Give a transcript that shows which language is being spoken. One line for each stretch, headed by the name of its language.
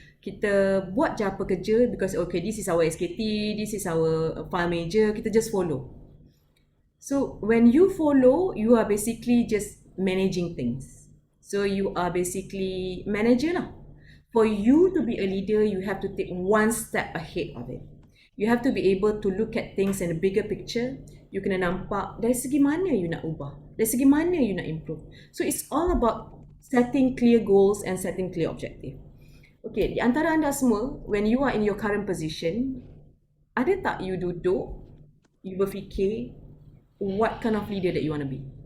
Malay: Kita buat je apa kerja
English: because okay, this is our SKT, this is our file manager, kita just follow. So when you follow, you are basically just managing things. So you are basically manager lah. For you to be a leader, you have to take one step ahead of it. You have to be able to look at things in a bigger picture.
Malay: You kena nampak dari segi mana you nak ubah, dari segi mana you nak improve.
English: So it's all about setting clear goals and setting clear objective. Okay,
Malay: di antara anda semua,
English: when you are in your current position,
Malay: ada tak you duduk, you berfikir
English: what kind of leader that you want to be?